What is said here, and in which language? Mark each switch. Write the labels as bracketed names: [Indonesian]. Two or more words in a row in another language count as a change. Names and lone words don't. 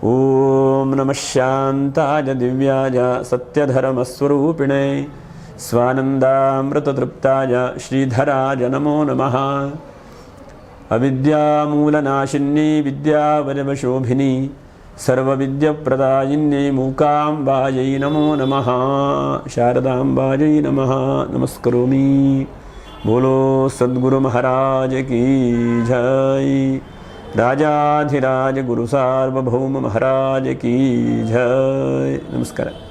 [Sanskrit] ಓಂ ನಮಃ ಶಾಂತಾಯ ದಿವ್ಯಾಯ ಸತ್ಯಧರ್ಮಸ್ವರೂಪಿಣೆ ಸ್ವಾನಂದಾಮೃತತೃಪ್ತಾಯ ಶ್ರೀಧರಾಯ ನಮೋ ನಮಃ. ಅವಿದ್ಯಾಮೂಲನಾಶಿನ್ಯೈ ವಿದ್ಯಾವರವಶೋಭಿನಿ ಸರ್ವವಿದ್ಯಪ್ರದಾಯಿನ್ಯೈ ಮೂಕಾಂಬಾಯೈ ನಮೋ ನಮಃ. ಶಾರದಾಂಬಾಯೈ ನಮಃ ನಮಸ್ಕರೋಮಿ. [Hindi] बोलो सद्गुरु महाराज की जय. राजाधिराज गुरु सार्वभौम महाराज की जय. नमस्कार.